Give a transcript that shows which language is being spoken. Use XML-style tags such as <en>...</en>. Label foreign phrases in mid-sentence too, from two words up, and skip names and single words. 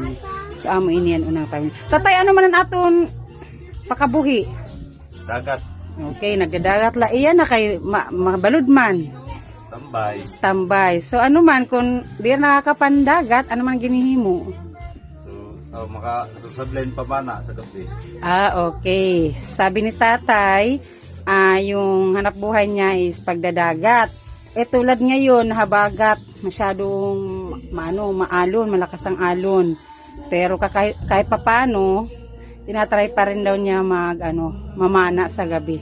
<hil>So amo inian unang family. Tatay ano man ang aton pakabuhi? Dagat. Okay, nagdadagat la iyan na kay mabalod man. Standby. Standby. So ano man kung di nakakapandagat, ano man ginihimo? So, makasusablen pa mana sa gabi. Okay.</hil> <tl>Sabi ni tatay, yung hanap buhay niya is pagdadagat. Tulad ngayon, habagat, masyadong maalon, malakas ang alon. Pero kahit papano, tinatry pa rin daw niya mamana sa gabi.</tl>